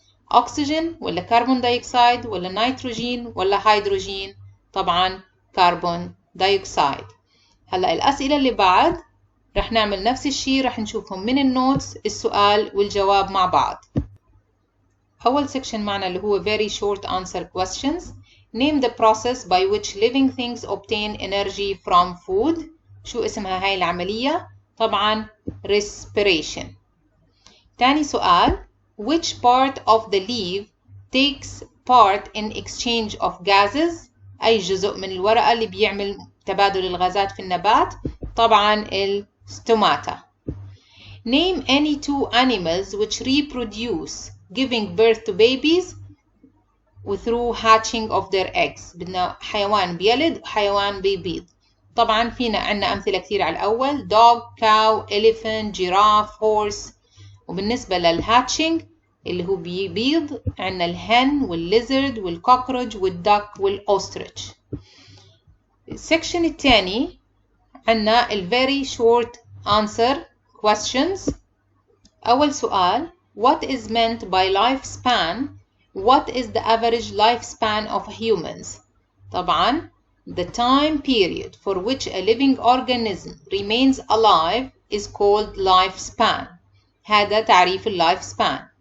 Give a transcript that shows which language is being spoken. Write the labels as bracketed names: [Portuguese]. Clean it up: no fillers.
[Arabic] oxygen ولا carbon dioxide ولا nitrogen ولا hydrogen؟ طبعا carbon dioxide. هلأ الأسئلة اللي بعد رح نعمل نفس الشيء، رح نشوفهم من النوتس السؤال والجواب مع بعض. [English] أول section [Arabic] معنا اللي هو [English] very short answer questions. Name the process by which living things obtain energy from food. [Arabic] شو اسمها هاي العملية؟ طبعا respiration. [English] تاني سؤال which part of the leaf takes part in exchange of gases. [Arabic] أي جزء من الورقة اللي بيعمل تبادل الغازات في النبات؟ طبعا الستوماتا. [English] Name any two animals which reproduce giving birth to babies through hatching of their eggs. [Arabic] بدنا حيوان بيلد وحيوان بيبيض. طبعا فينا عنا أمثلة كثير على الأول dog, cow, elephant, giraffe, horse. وبالنسبة للهاتشنج اللي هو بيبيض عنا الهن والليزرد والكوكروج والدك والأوستريتش. السكشن الثاني عنا [English] very short answer questions. [Arabic] أول سؤال [English] what is meant by lifespan? What is the average lifespan of humans? طبعا the time period for which a living organism remains alive is called lifespan. [Arabic] هذا تعريف lifespan.